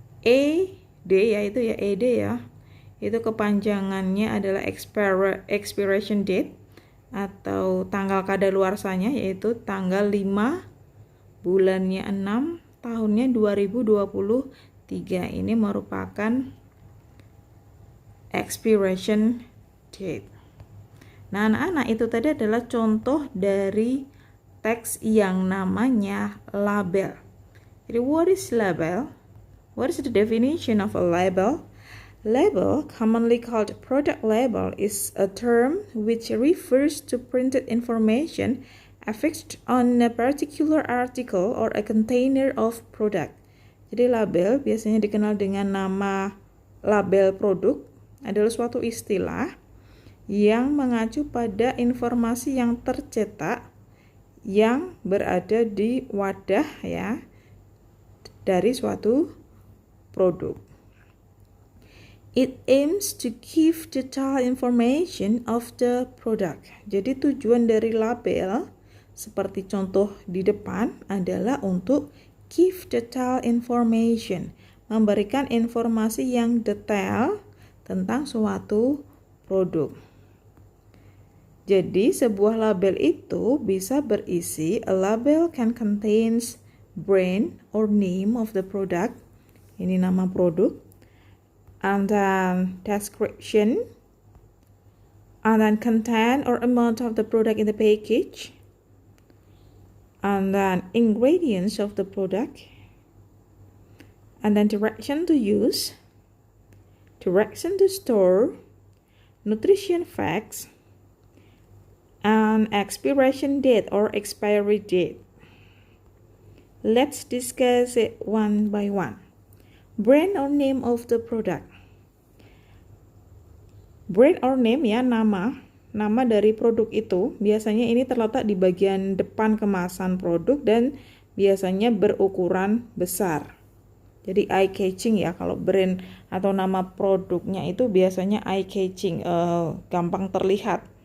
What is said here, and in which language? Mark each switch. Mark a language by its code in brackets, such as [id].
[id] ED yaitu ya ED ya. Itu kepanjangannya adalah expiration date atau tanggal kadaluarsanya, yaitu tanggal 5 bulannya 6 tahunnya 2023. Ini merupakan expiration date. Nah, anak-anak, itu tadi adalah contoh dari teks yang namanya label. [en] Jadi what is label? What is the definition of a label? Label, commonly called product label, is a term which refers to printed information affixed on a particular article or a container of product. [id] Jadi label biasanya dikenal dengan nama label produk, adalah suatu istilah yang mengacu pada informasi yang tercetak yang berada di wadah ya dari suatu produk. [en] It aims to give detailed information of the product. [id] Jadi tujuan dari label seperti contoh di depan adalah untuk [en] give detailed information, [id] memberikan informasi yang detail tentang suatu produk. Jadi sebuah label itu bisa berisi, [en] a label can contains brand or name of the product. [id] Ini nama produk. [en] And then description. And then content or amount of the product in the package. And then ingredients of the product. And then direction to use. Direction to store. Nutrition facts. And expiration date or expiry date. Let's discuss it one by one. Brand or name of the product. Brand or name [id] ya, nama dari produk itu. Biasanya ini terletak di bagian depan kemasan produk dan biasanya berukuran besar. Jadi eye catching ya, kalau brand atau nama produknya itu biasanya eye catching, gampang terlihat.